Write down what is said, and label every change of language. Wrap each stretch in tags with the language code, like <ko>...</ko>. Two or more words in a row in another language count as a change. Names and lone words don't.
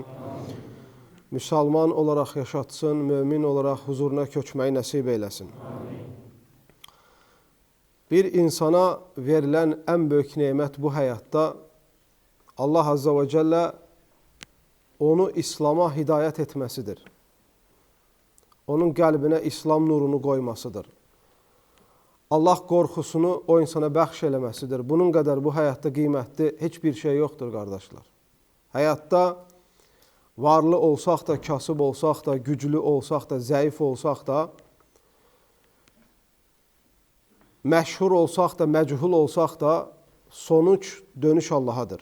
<az>Müslüman olarak yaşatsın, mümin olarak huzuruna köçməyi nəsib eyləsin.</az> <tr>Bir insana verilen en büyük nimet bu hayatta</tr> <ar>الله عز وجل</ar> <tr>onu İslam'a hidayet etmesidir.</tr> <az>Onun qəlbinə İslam nurunu koymasıdır. Allah qorxusunu o insana bəxş eləməsidir. Bunun qədər bu həyatda qiymətli heç bir şey yoxdur, qardaşlar. Həyatda varlı olsaq da, kasıb olsaq da, güclü olsaq da, zəif olsaq da, məşhur olsaq da, məchul olsaq da, sonuç dönüş Allahadır.</az>